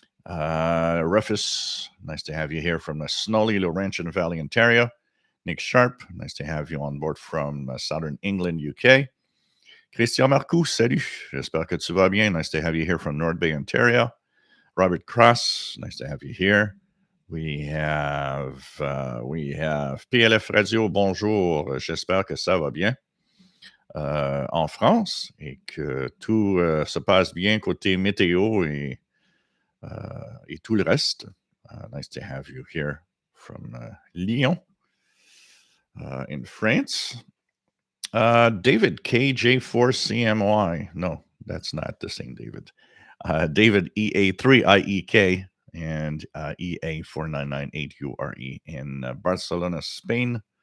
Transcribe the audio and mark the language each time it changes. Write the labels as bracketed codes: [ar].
[en] Rufus. Nice to have you here from the snowy Laurentian Valley, Ontario. Nick Sharp. Nice to have you on board from Southern England, UK. Christian Marcoux, salut. [fr] J'espère que tu vas bien. [en] Nice to have you here from North Bay, Ontario. Robert Cross. Nice to have you here. We have PLF Radio, [fr] bonjour, j'espère que ça va bien en France et que tout se passe bien côté météo et tout le reste. [en] Nice to have you here from Lyon in France. David, KJ4CMY. No, that's not the same David. David, EA3IEK. And EA4998URE in Barcelona, Spain.